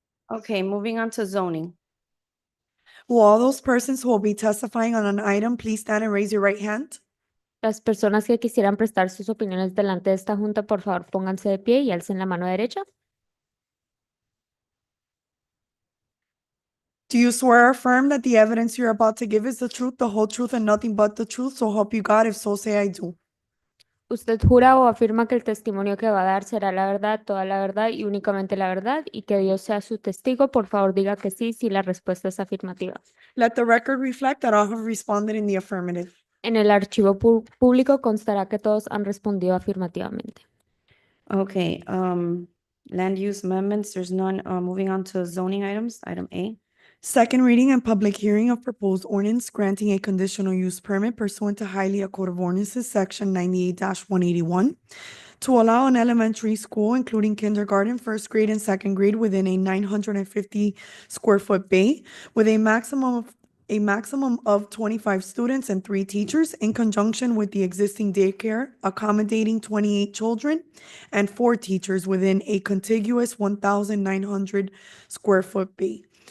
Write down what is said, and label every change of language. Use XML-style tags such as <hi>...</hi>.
<en>Okay, moving on to zoning. Will all those persons who will be testifying on an item, please stand and raise your right hand?</en> <es>Las personas que quisieran prestar sus opiniones delante de esta junta, por favor, pónganse de pie y alcen la mano derecha.</es> <en>Do you swear or affirm that the evidence you're about to give is the truth, the whole truth, and nothing but the truth? So help you God, if so say I do.</en> <es>¿Usted jura o afirma que el testimonio que va a dar será la verdad, toda la verdad y únicamente la verdad y que Dios sea su testigo? Por favor, diga que sí si la respuesta es afirmativa.</es> <en>Let the record reflect that all have responded in the affirmative.</en> <es>En el archivo público constará que todos han respondido afirmativamente.</es> <en>Okay, land use amendments, there's none. Moving on to zoning items, item A. Second reading and public hearing of proposed ordinance granting a conditional use permit pursuant to Hialeah Code of Ordinances, section 98-181, to allow an elementary school, including kindergarten, first grade, and second grade, within a 950 square foot bay with a maximum of 25 students and 3 teachers, in conjunction with the existing daycare accommodating 28 children and 4 teachers within a contiguous 1,900 square foot bay.</en>